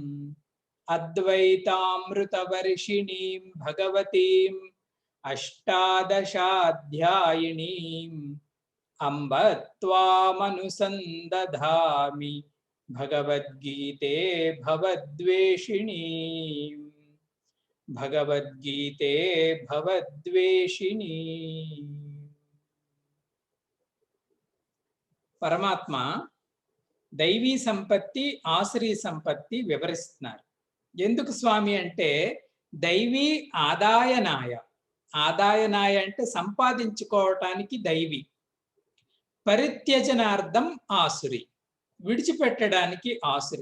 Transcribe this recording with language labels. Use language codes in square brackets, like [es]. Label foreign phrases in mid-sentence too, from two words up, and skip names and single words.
[sa] अद्वैतामृतवर्षिणीं भगवतीं अष्टादशाध्यायिनीं अम्ब त्वामनुसन्दधामि भगवद्गीते भवद्वेषिणी भगवद्गीते भवद्वेषिणी। [te] పరమాత్మ దైవీ సంపత్తి ఆసురీ సంపత్తి వివరిస్తున్నారు. ఎందుకు స్వామి అంటే [sa] దైవీ ఆదాయనాయ. [te] ఆదాయనాయ అంటే సంపాదించుకోవటానికి దైవీ, [sa] పరిత్యజనార్థం ఆసురి, [te] విడిచిపెట్టడానికి ఆసురి.